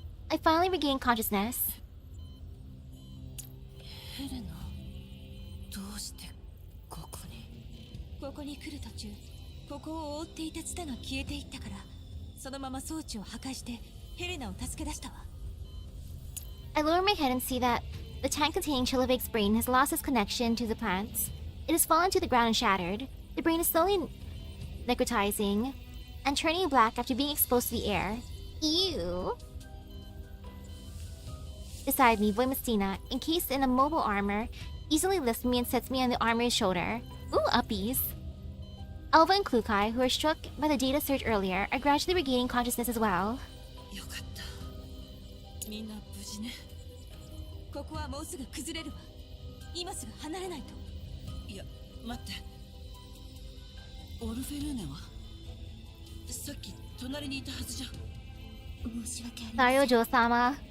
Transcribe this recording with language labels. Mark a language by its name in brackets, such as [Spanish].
[English] I finally regained consciousness. [Japanese] ヘレナ、どうしてここに？ここに来る途中、ここを覆っていたツタが消えていったから、そのまま装置を破壊してヘレナを助け出したわ。 [English] I lower my head and see that the tank containing Chilovic's brain has lost its connection to the plants. It has fallen to the ground and shattered. The brain is slowly necrotizing and turning black after being exposed to the air. Ew. Beside me, Voimastina, encased in a mobile armor, easily lifts me and sets me on the armor's shoulder. Ooh, uppies. Alva and Klukai, who were struck by the data surge earlier, are gradually regaining consciousness as well. [Japanese] よかった。みんな無事ね。ここはもうすぐ崩れるわ。今すぐ離れないと。いや、待って。オルフェルーネはさっき隣にいたはずじゃ。申し訳ありません。 [English] Sorry, Ojo-sama.